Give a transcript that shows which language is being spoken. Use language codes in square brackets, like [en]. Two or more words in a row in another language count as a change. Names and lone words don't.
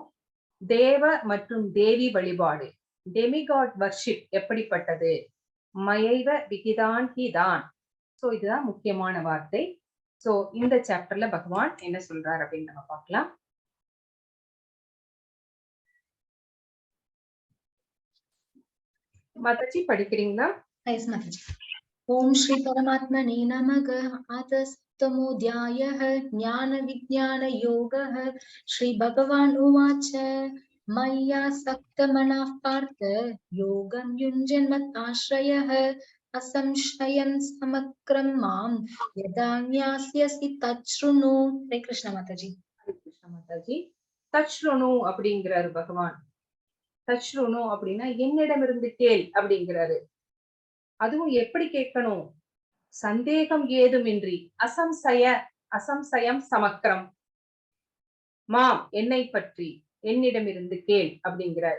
[ta] தேவ மற்றும் தேவி வழிபாடு, [en] demigod worship [ta] எப்படிப்பட்டது, [sa] मयैव विहितान् हितान्. [ta] சோ இதுதான் முக்கியமான வார்த்தை. சோ இந்த சாப்டர்ல பகவான் என்ன சொல்றார் அப்படின்னு நம்ம பார்க்கலாம். மாதாஜி படிக்கிறீங்களா? [en] Yes, Mataji. [sa] ॐ श्री परमात्मने नमः। अथसप्तमोऽध्यायः ज्ञान विज्ञान योगः. श्री भगवान् उवाच मय्यासक्तमनाः पार्थ योगं युञ्जन्मदाश्रयः असंशयं समग्रं मां यथा ज्ञास्यसि तच्छृणु. [en] Hare Krishna Mataji. Hare Krishna Mataji. [ta] Tachrunu அப்படிங்கிறாரு பகவான். தச்ருணு அப்படின்னா என்னிடமிருந்து கேள் அப்படிங்கிறாரு. அதுவும் எப்படி கேட்கணும், சந்தேகம் ஏதுமின்றி, [sa] असंशयं समग्रं. [ta] மாம் என்னை பற்றி என்னிடமிருந்து கேள் அப்படிங்கிறாரு.